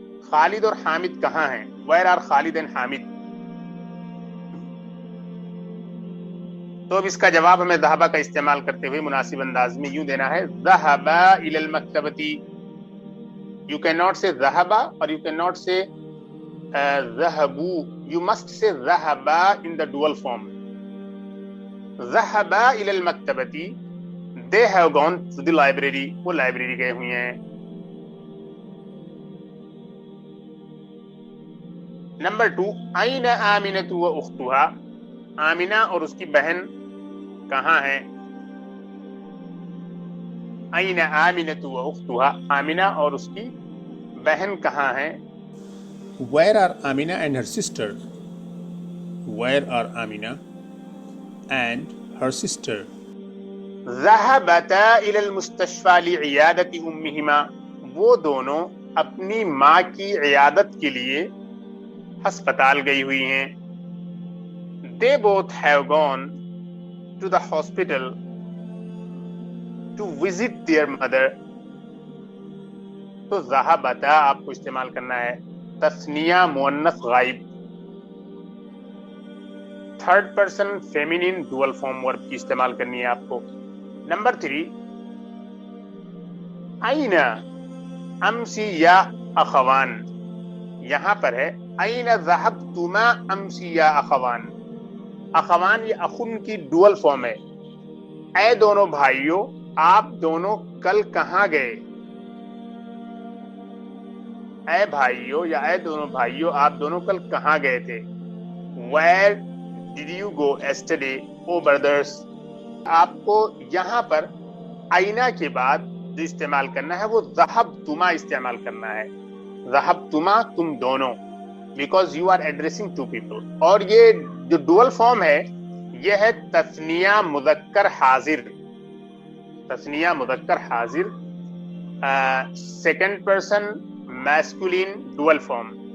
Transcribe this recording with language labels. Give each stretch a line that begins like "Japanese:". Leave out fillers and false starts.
Urdu: خالد اور حامد کہاں ہیں؟
English: Where are Khalid and Hamid?
Urdu: تو اب اس کا جواب ہمیں ذہبا کا استعمال کرتے ہوئے مناسب انداز میں یوں دینا ہے
Arabic: ذہبا الی المکتبتی.
English: You cannot say ذہبا or you cannot say ذہبو. You must say ذہبا in the dual form.
Arabic: ذہبا الی المکتبتی.
English: They have gone to the library.
Urdu: وہ لائبریری گئے ہوئے ہیں. نمبر 2
Arabic: این آمنۃ و اختها.
Urdu: آمنہ اور اس کی بہن کہاں ہیں؟ این آمنۃ و اختها. آمنہ اور اس کی بہن کہاں ہیں؟
English: Where are Amina and her sister? Where are Amina and her sister?
Arabic: ذهبتا الى المستشفى لعیادت امہما.
Urdu: وہ دونوں اپنی ماں کی عیادت کے لیے ہسپتال گئی ہوئی ہیں.
English: They both have gone to the hospital to visit their mother.
Urdu: تو ذہبتا آپ کو استعمال کرنا ہے تثنیہ مؤنث غائب تھرڈ پرسن فیمینین ڈوئل فارم ورب کی استعمال کرنی ہے آپ کو.
Arabic: نمبر 3 این امسی یا اخوان.
Urdu: یہاں پر ہے
Arabic: این ذہبتما امسی یا اخوان.
Urdu: اخوان یہ اخن کی ڈوئل فارم ہے. اے دونوں بھائیوں آپ دونوں کل کہاں گئے؟ اے بھائیوں یا اے دونوں بھائیوں آپ دونوں کل کہاں گئے تھے؟
English: Where did you go yesterday, oh brothers?
Urdu: آپ کو یہاں پر آئینہ کے بعد جو استعمال کرنا ہے وہ ذہبتما استعمال کرنا ہے.
English: ذہبتما
Urdu: تم دونوں
English: because you are addressing two people.
Urdu: اور یہ جو ڈوئل فارم ہے یہ ہے تثنیہ مذکر حاضر. تثنیہ مذکر حاضر second person masculine dual form.